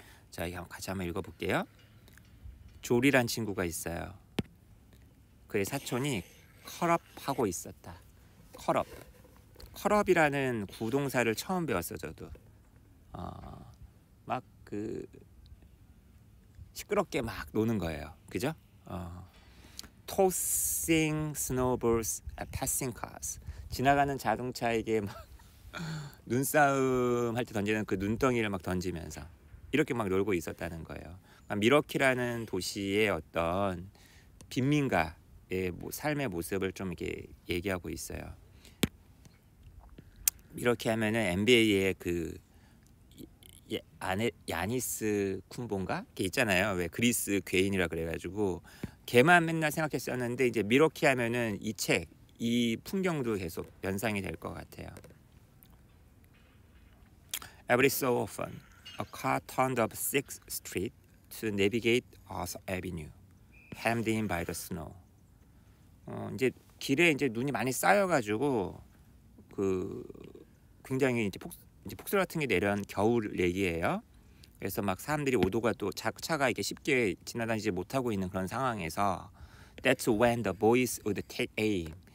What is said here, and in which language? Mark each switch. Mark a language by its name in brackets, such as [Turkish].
[Korean] 자, 이거 같이 한번 읽어볼게요. 조리란 친구가 있어요. 그의 사촌이 컬업하고 있었다. 컬업이라는 구동사를 처음 배웠어 저도. 막 그 시끄럽게 막 노는 거예요. 그죠? [English] Tossing snowballs at passing cars. [Korean] 지나가는 자동차에게 막 눈싸움 할 때 던지는 그 눈덩이를 막 던지면서 이렇게 막 놀고 있었다는 거예요. 미러키라는 도시의 어떤 빈민가의 삶의 모습을 좀 이렇게 얘기하고 있어요. 이렇게 하면은 NBA의 그 야니스 쿤본가? 걔 있잖아요. 왜 그리스 괴인이라 그래가지고 걔만 맨날 생각했었는데 이제 미러키 하면은 이 풍경도 계속 연상이 될 것 같아요. [English] Every so often, a car turned up 6th Street to navigate 8th Avenue, hemmed in by the snow. [Korean] 이제 길에 이제 눈이 많이 쌓여가지고 그 굉장히 이제 폭설 같은 게 내려온 겨울 얘기예요. 그래서 막 사람들이 오도가 또 차가 이렇게 쉽게 지나다니지 못하고 있는 그런 상황에서 [English] That's when the boys would take aim.